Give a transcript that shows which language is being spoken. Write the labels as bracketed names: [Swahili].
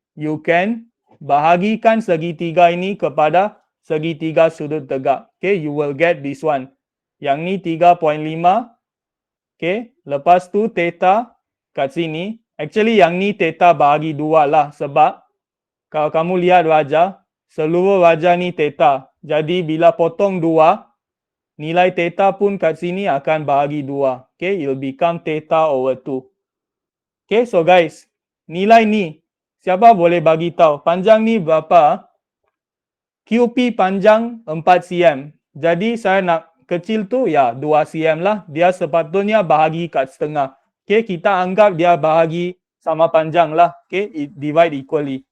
[English] You can [Malay] bahagikan segitiga ini kepada segitiga sudut tegak. [English] Okay, you will get this one. [Malay] Yang ni 3.5. Okay, lepas tu theta kat sini. Actually yang ni theta bahagi 2 lah. Sebab kalau kamu lihat wajah, seluruh wajah ni theta. Jadi bila potong 2, nilai theta pun kat sini akan bahagi 2. [English] Okay, it will become theta over 2. [Malay] Okay, so guys, nilai ni, siapa boleh bagi tahu? Panjang ni berapa? QP panjang 4 cm. Jadi saya nak kecil tu, ya 2 cm lah. Dia sepatutnya bahagi kat setengah. Okay, kita anggap dia bahagi sama panjang lah. Okay, [English] divide equally.